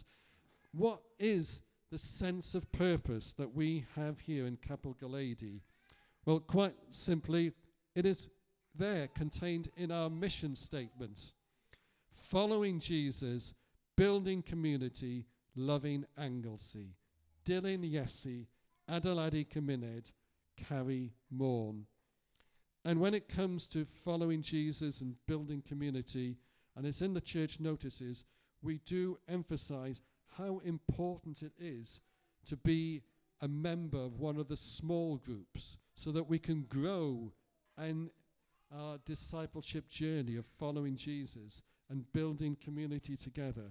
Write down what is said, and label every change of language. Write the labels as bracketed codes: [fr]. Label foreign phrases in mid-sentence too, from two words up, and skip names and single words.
[en] What is the sense of purpose that we have here in Capel Gwreiddiau? Well, quite simply, it is there contained in our mission statement. Following Jesus, building community, loving Anglesey. [cy] Dilyn Iesu, adeiladu cymuned, carry morn. [en] And when it comes to following Jesus and building community, and it's in the church notices, we do emphasize how important it is to be a member of one of the small groups so that we can grow in our discipleship journey of following Jesus and building community together.